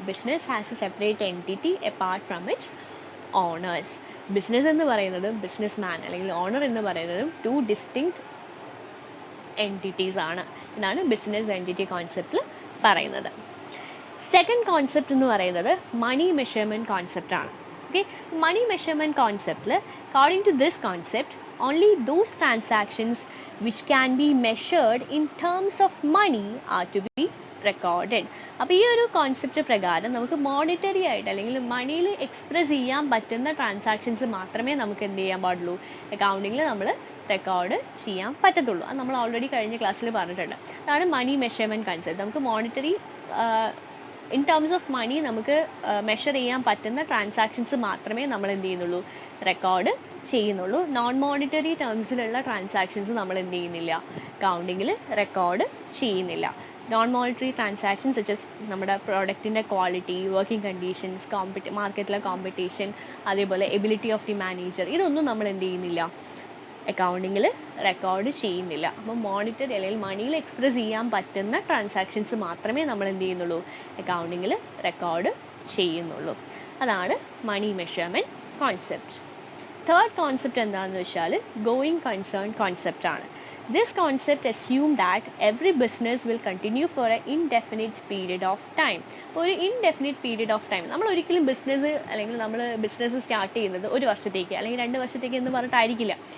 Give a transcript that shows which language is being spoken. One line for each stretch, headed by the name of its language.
English: Business has a separate entity apart from its owners.
Malayalam: Business എന്ന് പറയുന്നതും business man അല്ലെങ്കിൽ owner എന്ന് പറയുന്നതും ടു ഡിസ്റ്റിങ്ക്റ്റ് എൻറ്റിറ്റീസ് ആണ്. ഇതാണ് ബിസിനസ് എൻറ്റിറ്റി കോൺസെപ്റ്റിൽ പറയുന്നത്. സെക്കൻഡ് കോൺസെപ്റ്റ് എന്ന് പറയുന്നത് മണി measurement കോൺസെപ്റ്റാണ്.
English: Okay, money measurement കോൺസെപ്റ്റിൽ according to this concept only those transactions which can be measured in terms of money are to be recorded.
Malayalam: അപ്പോൾ ഈ ഒരു കോൺസെപ്റ്റ് പ്രകാരം നമുക്ക് മോണിറ്ററി ആയിട്ട് അല്ലെങ്കിൽ മണിയിൽ എക്സ്പ്രസ് ചെയ്യാൻ പറ്റുന്ന ട്രാൻസാക്ഷൻസ് മാത്രമേ നമുക്ക് എന്ത് ചെയ്യാൻ പാടുള്ളൂ, അക്കൗണ്ടിങ്ങിൽ നമ്മൾ റെക്കോർഡ് ചെയ്യാൻ പറ്റത്തുള്ളൂ. അത് നമ്മൾ ഓൾറെഡി കഴിഞ്ഞ ക്ലാസ്സിൽ പറഞ്ഞിട്ടുണ്ട്. അതാണ് മണി മെഷർമെൻറ്റ് കോൺസെപ്റ്റ്. നമുക്ക് monetary in terms of money നമുക്ക് മെഷർ ചെയ്യാൻ പറ്റുന്ന ട്രാൻസാക്ഷൻസ് മാത്രമേ നമ്മൾ എന്ത് ചെയ്യുന്നുള്ളൂ, റെക്കോർഡ് ചെയ്യുന്നുള്ളൂ. നോൺ മോണിറ്ററി ടേംസിലുള്ള ട്രാൻസാക്ഷൻസ് നമ്മൾ എന്ത് ചെയ്യുന്നില്ല, അക്കൗണ്ടിങ്ങിൽ റെക്കോർഡ് ചെയ്യുന്നില്ല. നോൺ മോണിറ്ററി ട്രാൻസാക്ഷൻസ് സച്ചസ് നമ്മുടെ പ്രോഡക്റ്റിൻ്റെ ക്വാളിറ്റി, വർക്കിംഗ് കണ്ടീഷൻസ്, മാർക്കറ്റിലെ കോമ്പറ്റീഷൻ, അതേപോലെ
English: ability of the manager,
Malayalam: ഇതൊന്നും നമ്മൾ എന്ത് ചെയ്യുന്നില്ല, അക്കൗണ്ടിങ്ങിൽ റെക്കോർഡ് ചെയ്യുന്നില്ല. അപ്പോൾ മോണിറ്ററി അല്ലെങ്കിൽ മണിയിൽ എക്സ്പ്രസ് ചെയ്യാൻ പറ്റുന്ന ട്രാൻസാക്ഷൻസ് മാത്രമേ നമ്മൾ എന്ത് ചെയ്യുന്നുള്ളൂ, അക്കൗണ്ടിങ്ങിൽ റെക്കോർഡ് ചെയ്യുന്നുള്ളൂ. അതാണ് മണി മെഷർമെൻറ്റ് കോൺസെപ്റ്റ്. തേർഡ് കോൺസെപ്റ്റ് എന്താണെന്ന് വെച്ചാൽ going concern കോൺസെപ്റ്റാണ്.
English: This concept assumes that every business will continue for an indefinite period of time.
Malayalam: ഒരു ഇൻഡെഫിനിറ്റ് പീരീഡ് ഓഫ് ടൈം, നമ്മൾ ഒരിക്കലും ബിസിനസ് അല്ലെങ്കിൽ നമ്മൾ ബിസിനസ് സ്റ്റാർട്ട് ചെയ്യുന്നത് ഒരു വർഷത്തേക്ക് അല്ലെങ്കിൽ 2 വർഷത്തേക്ക് എന്ന് പറഞ്ഞിട്ടായിരിക്കില്ല.